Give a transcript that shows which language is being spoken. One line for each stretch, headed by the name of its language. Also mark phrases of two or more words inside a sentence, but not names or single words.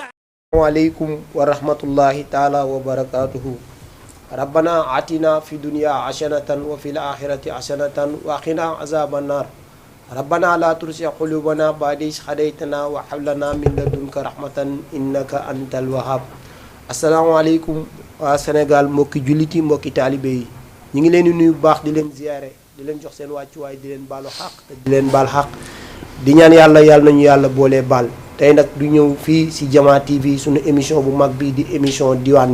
Arabic: عليكم ورحمة الله تعالى وبركاته. ربنا آتنا في الدنيا حسنة وفي الآخرة حسنة وقنا عذاب النار. ربنا لا تزغ قلوبنا بعد إذ هديتنا وهب لنا من لدنك رحمة إنك أنت الوهاب.
Wolof: asalaamaaleykum waa Sénégal mbokki julliti mbokki taalibe yi ñu ngi leen di nuyu bu baax di leen ziyaare di leen jox seen wàccuwaay di leen baalu xaq te di leen baal xaq di ñaan yàlla nañu yàlla boolee baal tey nag du ñëw fii si Jama TV suñu émission bu mag bi di émission diwaan